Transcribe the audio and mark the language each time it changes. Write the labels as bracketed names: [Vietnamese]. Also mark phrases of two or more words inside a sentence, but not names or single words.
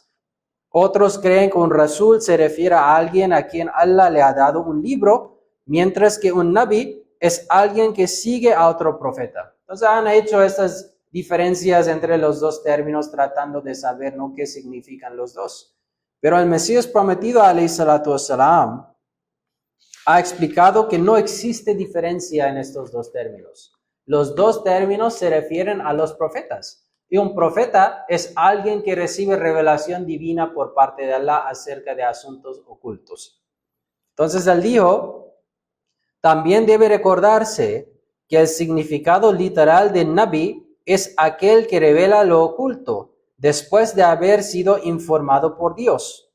[Spanish] Otros creen que un Rasul se refiere a alguien a quien Allah le ha dado un libro, mientras que un Nabi es alguien que sigue a otro profeta. Entonces han hecho estas diferencias entre los dos términos tratando de saber, ¿no?, qué significan los dos. Pero el Mesías prometido, [Arabic] عليه الصلاة والسلام, [Spanish] ha explicado que no existe diferencia en estos dos términos. los dos términos se refieren a los profetas. Y un profeta es alguien que recibe revelación divina por parte de Allah acerca de asuntos ocultos. Entonces él dijo, también debe recordarse que el significado literal de Nabi es aquel que revela lo oculto después de haber sido informado por Dios.